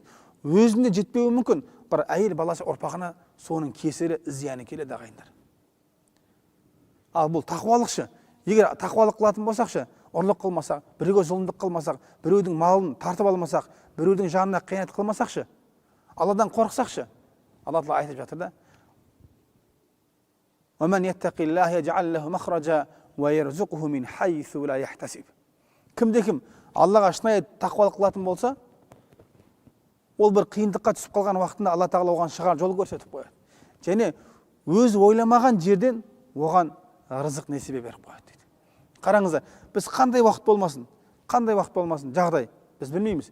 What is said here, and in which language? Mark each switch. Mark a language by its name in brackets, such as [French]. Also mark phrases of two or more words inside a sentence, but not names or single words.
[Kazakh] Өзіне жетпеуі мүмкін, бірақ әйел баласы ұрпағына соның кесірі, зияны келеді ағайындар. Ал бұл тақуалықшы. Егер тақуалық қылатын болсақшы, ұрлық қылмасақ, біреуге зұлымдық қылмасақ, біреудің малын тартып алмасақ, біреудің жанына қиянат қылмасақшы, Алладан қорықсақшы, Алла Тағала айтып жатыр да: [Arabic] وَمَنْ يَتَّقِ اللَّهَ يَجْعَلْ لَهُ مَخْرَجًا وَيَرْزُقْهُ مِنْ حَيْثُ لَا يَحْتَسِبُ. [Kazakh] Кімде-кім Аллаға шынайы тақуалық қылатын болса, ол бір қиындыққа түсіп қалған уақытында Алла Тағала оған шығар жол көрсетіп қояды. Және өзі ойламаған жерден оған рызық несібе беріп қояды дейді. Қараңыздар, біз қандай уақыт болмасын, жағдай, біз білмейміз.